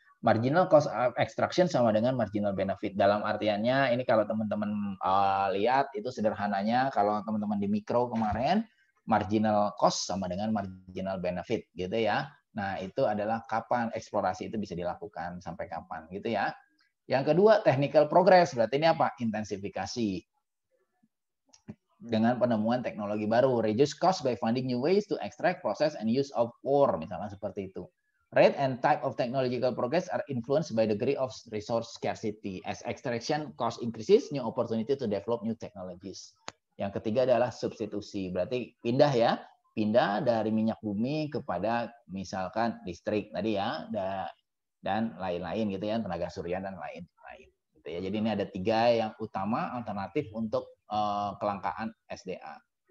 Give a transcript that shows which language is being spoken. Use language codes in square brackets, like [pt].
[id] Marginal cost of extraction sama dengan marginal benefit. Dalam artiannya, ini kalau teman-teman lihat, itu sederhananya, kalau teman-teman di mikro kemarin, marginal cost sama dengan marginal benefit, gitu ya. Nah, itu adalah kapan eksplorasi itu bisa dilakukan, sampai kapan, gitu ya. Yang kedua, technical progress. Berarti ini apa? Intensifikasi. Dengan penemuan teknologi baru. [en] Reduce cost by finding new ways to extract, process, and use of ore. [id] Misalnya seperti itu. [en] Rate and type of technological progress are influenced by degree of resource scarcity. As extraction cost increases, new opportunity to develop new technologies. [id] Yang ketiga adalah substitusi. Berarti pindah ya. Pindah dari minyak bumi kepada misalkan listrik tadi ya, dan lain-lain gitu ya, tenaga surya dan lain-lain gitu ya. Jadi ini ada 3 yang utama alternatif untuk kelangkaan SDA.